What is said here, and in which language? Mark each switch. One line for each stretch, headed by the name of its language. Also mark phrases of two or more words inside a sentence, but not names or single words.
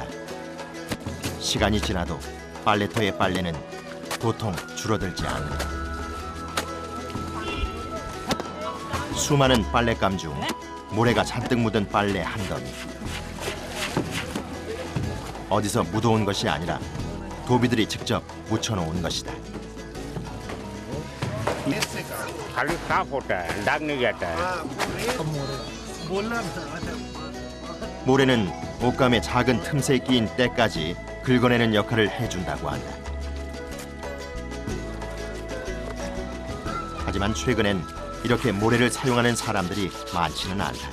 Korean: 시간이 지나도 빨래터의 빨래는 도통 줄어들지 않는다. 수많은 빨랫감 중 모래가 잔뜩 묻은 빨래 한 더미. 어디서 묻어온 것이 아니라 도비들이 직접 묻혀놓은 것이다.
Hindi: खाली साफ होता है दाग नहीं जाता है।
Korean: 모래는 옷감의 작은 틈새 끼인 때까지 긁어내는 역할을 해준다고 한다. 하지만 최근엔 이렇게 모래를 사용하는 사람들이 많지는 않다.